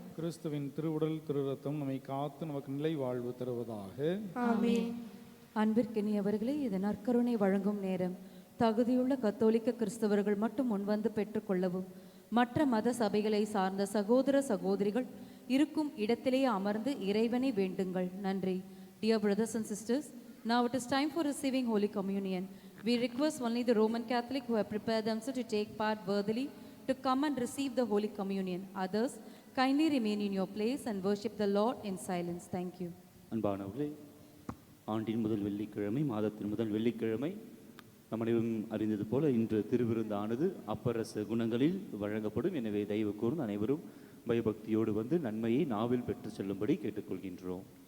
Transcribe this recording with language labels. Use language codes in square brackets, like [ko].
[ta] கிறிஸ்துவின் திருவுடல் திரு ரத்தம் நம்மை காத்து நமக்கு நிலை வாழ்வு தருவதாக. ஆமென். அன்பிற்கினியவர்களே, இது நற்கருணை வழங்கும் நேரம். தகுதியுள்ள கத்தோலிக்க கிறிஸ்தவர்கள் மட்டும் முன்வந்து பெற்றுக்கொள்ளவும், மற்ற மத சபைகளை சார்ந்த சகோதர சகோதரிகள் இருக்கும் இடத்திலேயே அமர்ந்து இறைவனை வேண்டுங்கள். நன்றி. [en] Dear brothers and sisters, now it is time for receiving Holy Communion. We request only the Roman Catholic who have prepared themselves to take part worthily to come and receive the Holy Communion. Others, kindly remain in your place and worship the Lord in silence. Thank you. [ta] அன்பானவர்களே, ஆண்டின் முதல் வெள்ளிக்கிழமை, மாதத்தின் முதல் வெள்ளிக்கிழமை, நம் அனைவரும் அறிந்தது போல இன்று திருவிருந்தானது அப்பரச குணங்களில் வழங்கப்படும். எனவே தயவு கூர்ந்து அனைவரும் பயபக்தியோடு வந்து நன்மையை நாவில் பெற்று செல்லும்படி கேட்டுக்கொள்கின்றோம்.